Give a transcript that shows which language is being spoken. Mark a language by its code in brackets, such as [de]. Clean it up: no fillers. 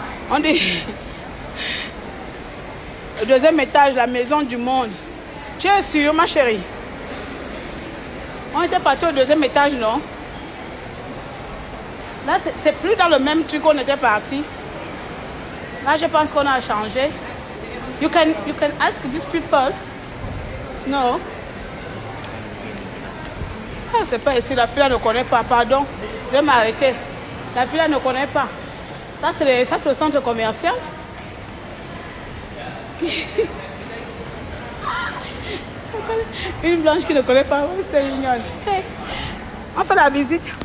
[fr] On dit le deuxième étage, la maison du monde. Tu es sûre, ma chérie? On était parti au deuxième étage, non? Là, c'est plus dans le même truc qu'on était parti. Là, je pense qu'on a changé. [en] You can ask these people. No. [fr] Ah, c'est pas ici. La fille ne connaît pas. Pardon. Je vais m'arrêter. La fille ne connaît pas. Ça, c'est le centre commercial. Une blanche qui ne connaît pas Western Union. Hey, on fait la visite.